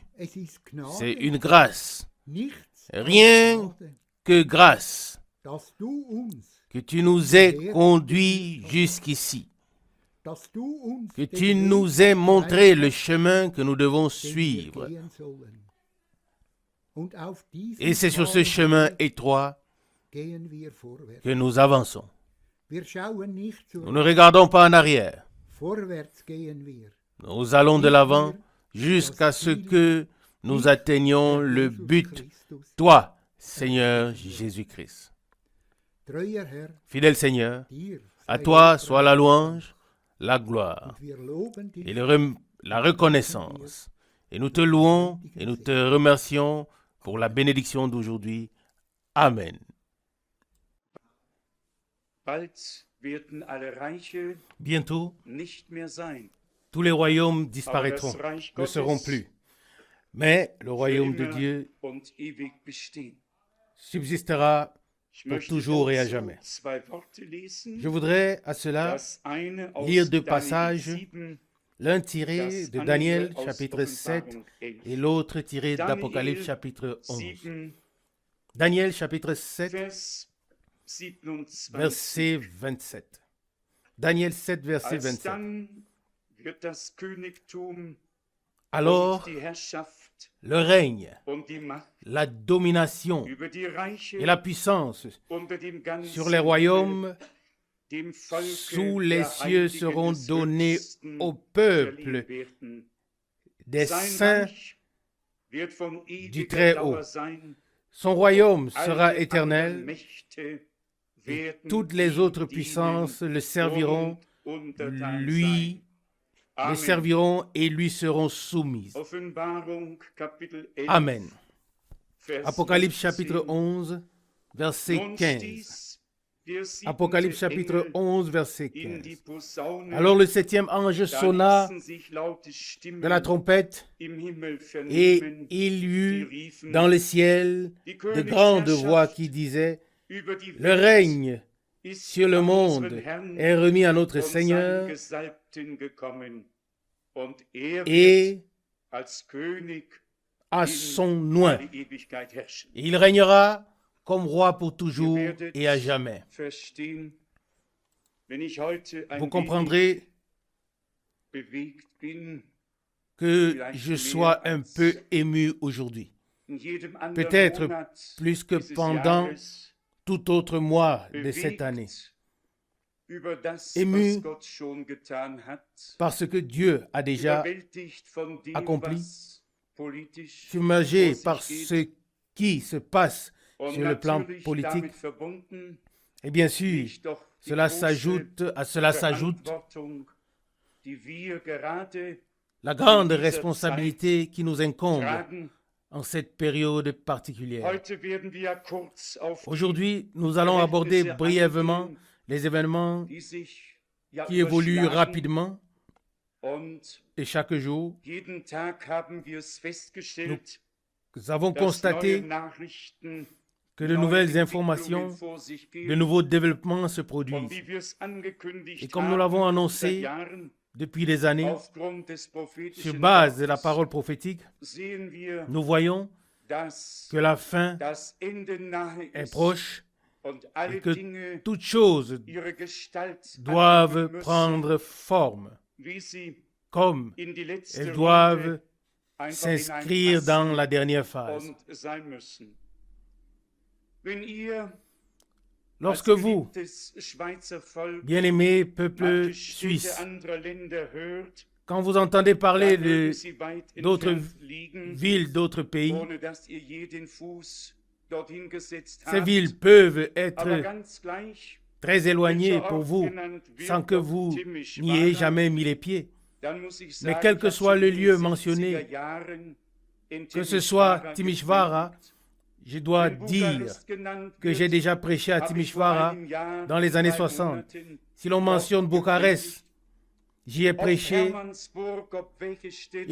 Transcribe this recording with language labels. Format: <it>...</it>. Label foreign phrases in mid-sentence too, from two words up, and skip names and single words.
<de>es ist Gnade,</de> <fr>c'est une grâce,</fr> <de>nichts</de> <fr>rien</fr> <de>als Gnade,</de> <fr>que grâce,</fr> <de>dass du uns,</de> <fr>que tu nous aies conduits jusqu'ici,</fr> <de>dass du uns</de> <fr>que</fr> <de>den</de> <fr>tu</fr> <de>Weg</de> <fr>nous aies montré le</fr> <de>gezeigt</de> <fr>chemin que nous devons</fr> <de>hast, den wir</de> <fr>suivre.</fr> <de>gehen sollen. Und auf diesem</de> <fr>Et c'est sur ce</fr> <de>schmalen</de> <fr>chemin</fr> <de>Weg</de> <fr>étroit</fr> <de>gehen wir vorwärts.</de> <fr>que nous avançons.</fr> <de>Wir schauen nicht</de> <fr>Nous</fr> <de>zurück,</de> <fr>ne regardons pas en arrière.</fr> <de>vorwärts gehen wir.</de> <fr>Nous allons de l'avant jusqu'à ce que nous atteignions le</fr> <de>Jesus</de> <fr>but,</fr> <de>Christus,</de> <fr>toi, Seigneur Jésus-Christ.</fr> <de>treuer Herr,</de> <fr>Fidèle Seigneur,</fr> <de>dir</de> <fr>à</fr> <de>sei</de> <fr>toi</fr> <de>Dank,</de> <fr>soit la louange, la gloire</fr> <de>und wir loben dich</de> <fr>et la reconnaissance. Et nous te louons et nous te remercions pour la bénédiction d'aujourd'hui. Amen.</fr> <de>Bald werden alle Reiche</de> <fr>Bientôt,</fr> <de>nicht mehr sein,</de> <fr>tous les royaumes</fr> <de>aber</de> <fr>disparaîtront,</fr> <de>das Reich</de> <fr>ne seront</fr> <de>Gottes</de> <fr>plus. Mais le</fr> <de>für</de> <fr>royaume de</fr> <de>immer</de> <fr>Dieu</fr> <de>und ewig bestehen.</de> <fr>subsistera</fr> <de>Ich</de> <fr>pour</fr> <de>möchte</de> <fr>toujours et à</fr> <de>dazu</de> <fr>jamais.</fr> <de>zwei Worte lesen.</de> <fr>Je voudrais à cela</fr> <de>Das eine aus</de> <fr>lire deux</fr> <de>Daniel</de> <fr>passages,</fr> <de>7,</de> <fr>l'un tiré</fr> <de>das</de> <fr>de</fr> <de>andere</de> <fr>Daniel</fr> <de>aus</de> <fr>chapitre 7</fr> <de>Offenbarung 11.</de> <fr>et l'autre tiré</fr> <de>Daniel</de> <fr>d'Apocalypse chapitre 11.</fr> <de>7,</de> <fr>Daniel chapitre 7</fr> <de>Vers 27.</de> <fr>verset 27. Daniel 7 verset 27.</fr> <de>Alsdann wird das Königtum</de> <fr>Alors</fr> <de>und die Herrschaft</de> <fr>le règne,</fr> <de>und die Macht</de> <fr>la domination</fr> <de>über die Reiche</de> <fr>et la puissance</fr> <de>unter dem ganzen</de> <fr>sur les royaumes</fr> <de>dem Volke</de> <fr>sous les</fr> <de>der</de> <fr>cieux</fr> <de>Heiligen</de> <fr>seront</fr> <de>des</de> <fr>donnés</fr> <de>Höchsten</de> <fr>au peuple</fr> <de>verliehen werden.</de> <fr>des</fr> <de>Sein</de> <fr>saints</fr> <de>Reich wird von</de> <fr>du</fr> <de>ewiger</de> <fr>Très-Haut.</fr> <de>Dauer sein.</de> <fr>Son royaume sera</fr> <de>Alle anderen</de> <fr>éternel.</fr> <de>Mächte</de> <fr>Et</fr> <de>werden</de> <fr>toutes les</fr> <de>ihm</de> <fr>autres</fr> <de>dienen</de> <fr>puissances le serviront,</fr> <de>und untertan</de> <fr>lui,</fr> <de>sein.</de> <fr>le</fr> <de>Amen.</de> <fr>serviront et lui seront soumises.</fr> <de>Offenbarung, Kapitel 11,</de> <fr>Amen.</fr> <de>Vers</de> <fr>Apocalypse</fr> <de>15.</de> <fr>chapitre 11, verset</fr> <de>Nun</de> <fr>15.</fr> <de>stieß der siebente</de> <fr>Apocalypse chapitre</fr> <de>Engel</de> <fr>11, verset</fr> <de>in die</de> <fr>15.</fr> <de>Posaune.</de> <fr>Alors le septième ange</fr> <de>Da</de> <fr>sonna</fr> <de>ließen sich laute Stimmen</de> <fr>de la trompette</fr> <de>im Himmel</de> <fr>et</fr> <de>vernehmen,</de> <fr>il y</fr> <de>die</de> <fr>eut</fr> <de>riefen,</de> <fr>dans le ciel</fr> <de>die</de> <fr>de grandes voix</fr> <de>Königsherrschaft</de> <fr>qui disaient,</fr> <de>über die</de> <fr>le</fr> <de>Welt</de> <fr>règne</fr> <de>ist</de> <fr>sur le</fr> <de>an</de> <fr>monde</fr> <de>unseren Herrn</de> <fr>est remis à notre</fr> <de>und seinen</de> <fr>Seigneur</fr> <de>Gesalbten gekommen. Und er wird</de> <fr>et</fr> <de>als König</de> <fr>à</fr> <de>in</de> <fr>son nom.</fr> <de>alle Ewigkeit herrschen.</de> <fr>Il régnera comme roi pour toujours</fr> <de>Ihr werdet</de> <fr>et à jamais.</fr> <de>verstehen, wenn ich heute ein</de> <fr>Vous</fr> <de>wenig</de> <fr>comprendrez</fr> <de>bewegt bin,</de> <fr>que je sois un peu ému aujourd'hui,</fr> <de>in jedem anderen</de> <fr>peut-être</fr> <de>Monat</de> <fr>plus que</fr> <de>dieses</de> <fr>pendant</fr> <de>Jahres</de> <fr>tout autre mois de cette année,</fr> <de>bewegt über das,</de> <fr>Ému</fr> <de>was Gott schon getan hat,</de> <fr>parce que Dieu a déjà</fr> <de>überwältigt von dem,</de> <fr>accompli,</fr> <de>was politisch</de> <fr>submergé</fr> <de>vor</de> <fr>par</fr> <de>sich</de> <fr>ce</fr> <de>geht</de> <fr>qui se passe</fr> <de>und</de> <fr>sur le plan</fr> <de>natürlich</de> <fr>politique.</fr> <de>damit verbunden</de> <fr>Et bien sûr,</fr> <de>liegt doch die</de> <fr>cela</fr> <de>große</de> <fr>s'ajoute</fr> <de>Verantwortung, die wir gerade</de> <fr>la grande</fr> <de>dieser</de> <fr>responsabilité qui nous incombe</fr> <de>tragen.</de> <fr>en cette période particulière.</fr> <de>Heute werden wir kurz auf die</de> <fr>Aujourd'hui, nous allons aborder</fr> <de>Verhältnisse</de> <fr>brièvement</fr> <de>eingehen,</de> <fr>les événements</fr> <de>die sich ja</de> <fr>qui évoluent</fr> <de>überschlagen.</de> <fr>rapidement</fr> <de>Und</de> <fr>et chaque jour,</fr> <de>jeden Tag haben wir es festgestellt,</de> <fr>nous avons</fr> <de>dass neue</de> <fr>constaté</fr> <de>Nachrichten,</de> <fr>que de</fr> <de>neue</de> <fr>nouvelles</fr> <de>Entwicklungen</de> <fr>informations,</fr> <de>vor sich</de> <fr>de</fr> <de>gehen.</de> <fr>nouveaux développements se</fr> <de>Und</de> <fr>produisent.</fr> <de>wie wir es angekündigt</de> <fr>Et comme nous</fr> <de>haben</de> <fr>l'avons</fr> <de>seit</de> <fr>annoncé</fr> <de>Jahren,</de> <fr>depuis des années,</fr> <de>aufgrund des</de> <fr>sur</fr> <de>prophétischen</de> <fr>base de la</fr> <de>Wortes,</de> <fr>parole prophétique,</fr> <de>sehen wir,</de> <fr>nous voyons</fr> <de>dass</de> <fr>que la fin</fr> <de>das Ende nahe</de> <fr>est</fr> <de>ist</de> <fr>proche</fr> <de>und</de> <fr>et</fr> <de>alle</de> <fr>que</fr> <de>Dinge</de> <fr>toutes choses</fr> <de>ihre Gestalt</de> <fr>doivent</fr> <de>annehmen müssen.</de> <fr>prendre forme.</fr> <de>wie sie</de> <fr>comme</fr> <de>in die letzte</de> <fr>elles doivent</fr> <de>Runde einfach</de> <fr>s'inscrire dans la</fr> <de>hineinpassen</de> <fr>dernière phase.</fr> <de>und sein müssen. Wenn ihr</de> <fr>Lorsque</fr> <de>als</de> <fr>vous,</fr> <de>geliebtes Schweizer Volk</de> <fr>bien-aimés peuple</fr> <de>manche Städte</de> <fr>suisse,</fr> <de>anderer Länder hört,</de> <fr>quand vous entendez parler</fr> <de>dann mögen</de> <fr>de</fr> <de>sie weit</de> <fr>d'autres</fr> <de>entfernt liegen,</de> <fr>villes, d'autres pays,</fr> <de>ohne dass ihr je den Fuß dorthin gesetzt</de> <fr>ces</fr> <de>habt.</de> <fr>villes peuvent</fr> <de>Aber</de> <fr>être</fr> <de>ganz gleich,</de> <fr>très éloignées</fr> <de>welcher</de> <fr>pour</fr> <de>Ort</de> <fr>vous,</fr> <de>genannt wird,</de> <fr>sans que</fr> <de>ob</de> <fr>vous</fr> <de>Timișoara,</de> <fr>n'y ayez jamais mis les pieds.</fr> <de>dann muss ich</de> <fr>Mais</fr> <de>sagen,</de> <fr>quel</fr> <de>ich</de> <fr>que</fr> <de>habe</de> <fr>soit</fr> <de>schon</de> <fr>le</fr> <de>in den</de> <fr>lieu</fr> <de>70er</de> <fr>mentionné,</fr> <de>Jahren in</de> <fr>que ce soit</fr> <de>Timișoara</de> <fr>Timișoara,</fr> <de>gepredigt.</de> <fr>je dois</fr> <de>Wenn</de> <fr>dire</fr> <de>Bukarest genannt</de> <fr>que j'ai</fr> <de>wird,</de> <fr>déjà prêché à</fr> <de>habe ich vor</de> <fr>Timișoara</fr> <de>einem Jahr,</de> <fr>dans les années</fr> <de>3</de> <fr>60.</fr> <de>Monaten</de> <fr>Si l'on mentionne</fr> <de>dort</de> <fr>Bucarest,</fr> <de>gepredigt.</de> <fr>j'y ai</fr> <de>Ob</de> <fr>prêché</fr> <de>Hermannsburg, ob welche Städte</de>